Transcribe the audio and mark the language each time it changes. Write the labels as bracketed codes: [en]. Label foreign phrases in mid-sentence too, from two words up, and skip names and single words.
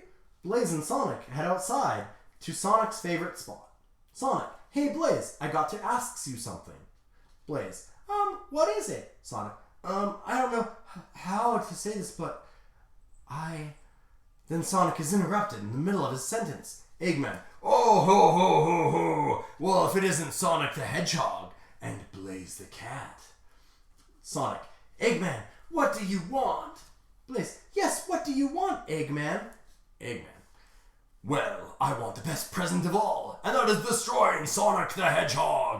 [en] Blaze and Sonic head outside to Sonic's favorite spot. Sonic, hey, Blaze, I got to ask you something. Blaze, what is it? Sonic, I don't know how to say this, but Then Sonic is interrupted in the middle of his sentence. Eggman, oh ho ho ho ho! Well, if it isn't Sonic the Hedgehog and Blaze the Cat. Sonic, Eggman, what do you want? Blaze, yes, what do you want, Eggman? Eggman, well, I want the best present of all, and that is destroying Sonic the Hedgehog.